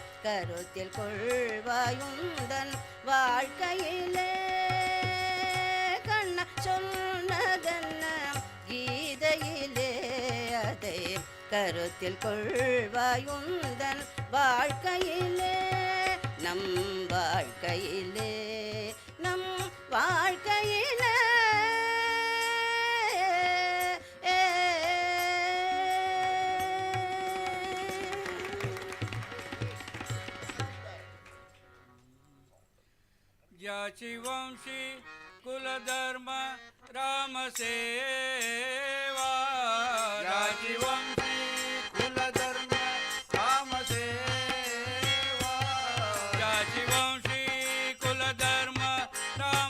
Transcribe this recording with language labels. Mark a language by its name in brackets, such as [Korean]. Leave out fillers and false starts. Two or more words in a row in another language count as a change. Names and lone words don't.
[Tamil] கருத்தில் கொள்வாயுந்தன் வாழ்க்கையிலே கண்ண சொன்னதென்ன கீதையிலே அதை கருத்தில் கொள்வாயுந்தன் வாழ்க்கையிலே நம் வாழ்க்கையிலே நம் வாழ்க்கையிலே [Marathi] ज्याची वंशी कुलधर्म राम सेवा ज्याची वंशी कुलधर्म राम सेवा ज्याची वंशी कुलधर्म राम